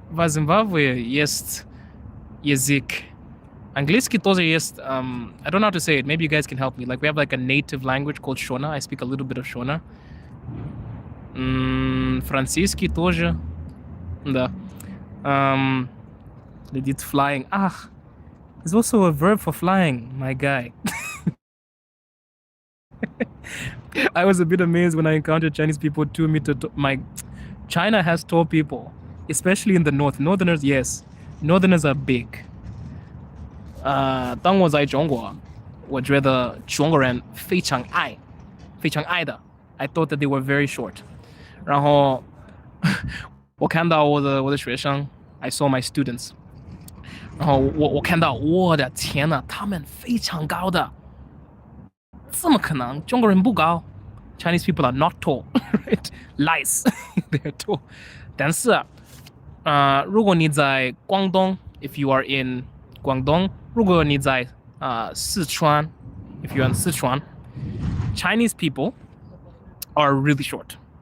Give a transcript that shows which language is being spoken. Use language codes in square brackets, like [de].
[ru] В Zimbabwe есть язык. Английский тоже есть. [en] I don't know how to say it. Maybe you guys can help me. Like, we have like a native language called Shona. I speak a little bit of Shona. [ru] Французский тоже. Да. [en] Legit flying. There's also a verb for flying, my guy. I was a bit amazed when I encountered Chinese people 2 meter. China has tall people, especially in the north. Northerners, yes. Northerners are big. [zh] 当我在中国，我觉得中国人非常矮的。 [en] I thought that they were very short. [zh] 然后我看到我的学生 [en] I saw my students. [zh] 然后我看到，我的天哪，他们非常高的。怎么可能？中国人不高。 [en] Chinese people are not tall, right? Lies, they are tall. [zh] 但是，如果你在广东 [en] if you are in 广东， [zh] 如果你在四川 [en] if you're in Sichuan, Chinese people are really short.